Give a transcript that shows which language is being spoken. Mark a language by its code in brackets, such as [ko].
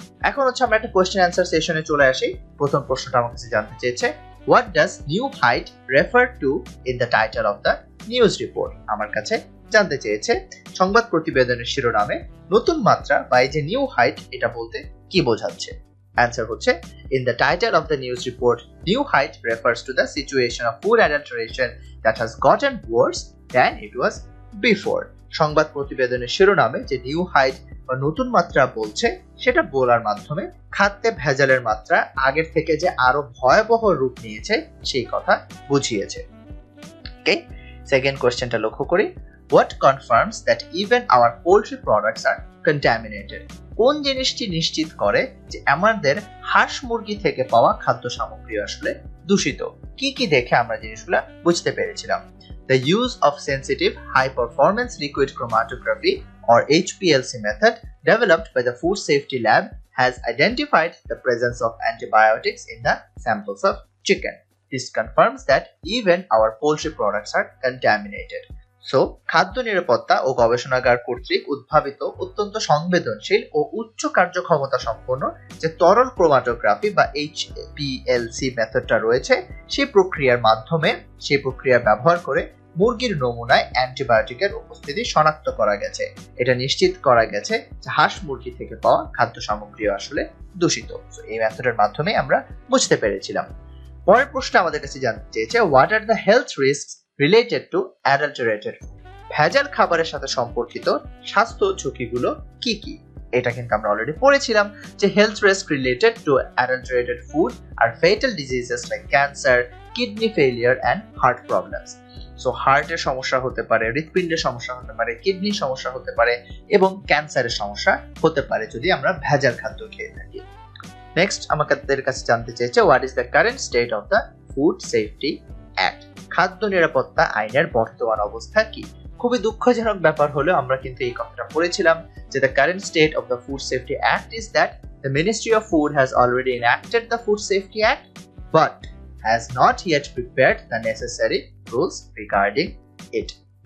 [bn] এখন হচ্ছে আমরা একটা কোয়েশ্চেন অ্যান্সার সেশনে চলে আসি। প্রথম প্রশ্নটা আমার কাছে জানতে চেয়েছে, [en] What does new height refer to in the title of the news report? [bn] আমার কাছে জানতে চেয়েছে সংবাদ প্রতিবেদনের শিরোনামে নতুন মাত্রা বা এই যে নিউ হাইট, এটা বলতে কি বোঝাচ্ছে? অ্যান্সার হচ্ছে [en] in the title of the news report new height refers to the situation of food adulteration that has gotten worse than it was before. [bn] সংবাদ প্রতিবেদনের শিরোনামে যে নিউ হাইট বা নতুন মাত্রা বলছে সেটা বলার মাধ্যমে খাদ্যে ভেজালের মাত্রা আগের থেকে যে আরো ভয়াবহ রূপ নিয়েছে সেই কথা বুঝিয়েছে। ওকে, সেকেন্ড কোশ্চেনটা লক্ষ্য করি। [en] What confirms that even our poultry products are contaminated? [bn] কোন জিনিসটি নিশ্চিত করে যে আমাদের হাঁস মুরগি থেকে পাওয়া খাদ্য সামগ্রী আসলে দূষিত? কি কি দেখে আমরা জিনিসগুলো বুঝতে পেরেছিলাম? [en] The use of sensitive high performance liquid chromatography or HPLC method developed by the Food Safety Lab has identified the presence of antibiotics in the samples of chicken. This confirms that even our poultry products are contaminated. [bn] So খাদ্য নিরাপত্তা ও গবেষণাগার কর্তৃক উদ্ভাবিত অত্যন্ত সংবেদনশীল ও উচ্চ কার্যক্ষমতা সম্পন্ন যে তরল ক্রোমাটোগ্রাফি বা HPLC মেথডটা রয়েছে সেই প্রক্রিয়া ব্যবহার করে মুরগির নমুনায় অ্যান্টিবায়োটিকের উপস্থিতি শনাক্ত করা গেছে। এটা নিশ্চিত করা গেছে যে হাঁস মুরগি থেকে পাওয়া খাদ্য সামগ্রী আসলে দূষিত। সো এই মেথডের মাধ্যমে আমরা বুঝতে পেরেছিলাম। পরের প্রশ্ন আমাদের কাছে জানতে চেয়েছে [en] What are the health risks related to adulterated food? [bn] ভেজাল খাবারের সাথে সম্পর্কিত স্বাস্থ্য ঝুঁকিগুলো কি কি? এটা কিন্তু আমরা অলরেডি পড়েছিলাম যে [en] Health risk related to adulterated food are fatal diseases like cancer, kidney failure and heart problems. [bn] So হার্টের সমস্যা হতে পারে, হৃৎপিণ্ডের সমস্যা হতে পারে, কিডনির সমস্যা হতে পারে এবং ক্যান্সারের সমস্যা হতে পারে যদি আমরা ভেজাল খাদ্য খেয়ে থাকি। নেক্সট আমাদের কাছে জানতে চেয়েছে [en] What is the current state of the food safety act? [bn] খাদ্য নিরাপত্তা আইনের বর্তমান অবস্থা কি? খুবই দুঃখজনক ব্যাপার হলো আমরা কিন্তু এই কথাটা পড়েছিলাম যে [en] the current state of the Food Safety Act is that the Ministry of Food has already enacted the Food Safety Act but has not yet prepared the necessary rules regarding it.